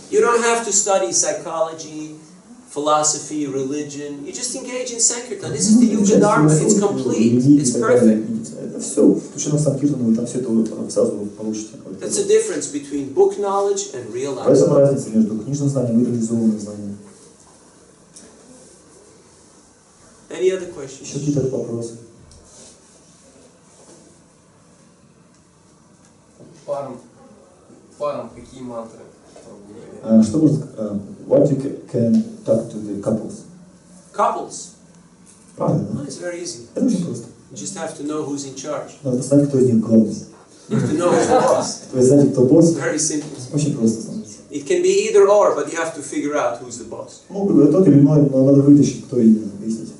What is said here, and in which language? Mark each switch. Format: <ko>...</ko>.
<en>You don't have to study psychology, philosophy, religion. You just engage in Sankirtan. This is the Yuga Dharma. It's complete. It's perfect.</en> <ru>Это все включено в Санкиртан, вы там все это сразу получите.</ru> <en>That's the difference between book knowledge and real</en> <ru>В</ru> <en>life.</en> <ru>этом разница между книжным знанием и реализованным знанием.</ru> <en>Any other</en> <ru>Еще</ru> <en>questions?</en> <ru>какие-то вопросы? Парам какие мантры? Что можно сказать?</ru> <en>What you can talk to the couples? Couples.</en> <ru>Правильно,</ru> <en>Well,</en> <ru>да?</ru> <en>it's very easy.</en> <ru>Это очень просто.</ru> <en>You just have to know who's in charge.</en> <ru>Надо знать, кто из них главный.</ru> <en>You have to know who's the boss.</en> <ru>Вы знаете, кто босс?</ru> <en>It's very simple.</en> <ru>Очень просто становится.</ru> <en>It can be either or, but you have to figure out who's the boss.</en> <ru>Ну, тот или иной, но надо вытащить, кто именно, выяснить.</ru>